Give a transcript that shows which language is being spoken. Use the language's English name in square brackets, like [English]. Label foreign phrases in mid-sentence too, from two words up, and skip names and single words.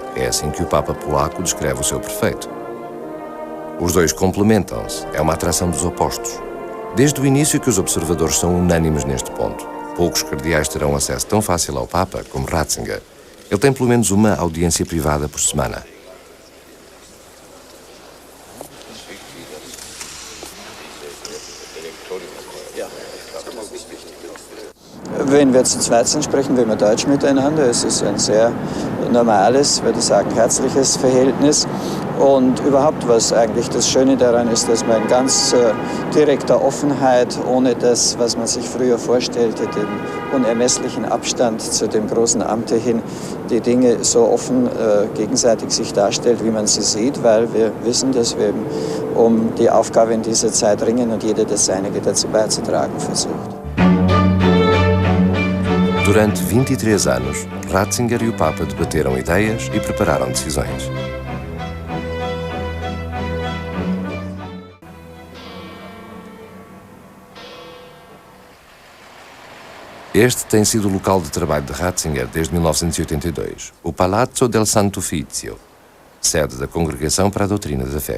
[Portuguese] É assim que o Papa polaco descreve o seu prefeito. Os dois complementam-se, é uma atração dos opostos. Desde o início que os observadores são unânimes neste ponto. Poucos cardeais terão acesso tão fácil ao Papa como Ratzinger. Ele tem pelo menos uma audiência privada por semana. [German] Wenn wir zu zweit sind, sprechen wir immer Deutsch miteinander. Es ist ein sehr normales, würde ich sagen, herzliches Verhältnis. Und überhaupt, was eigentlich das Schöne daran ist, dass man in ganz direkter Offenheit, ohne das, was man sich früher vorstellte, den unermesslichen Abstand zu dem großen Amt hin, die Dinge so offen gegenseitig sich darstellt, wie man sie sieht, weil wir wissen, dass wir eben um die Aufgabe in dieser Zeit ringen und jeder das Seinige dazu beizutragen versucht. [Portuguese] Durante 23 anos, Ratzinger e o Papa debateram ideias e prepararam decisões. Este tem sido o local de trabalho de Ratzinger desde 1982, o Palazzo del Santo Uffizio, sede da Congregação para a Doutrina da Fé.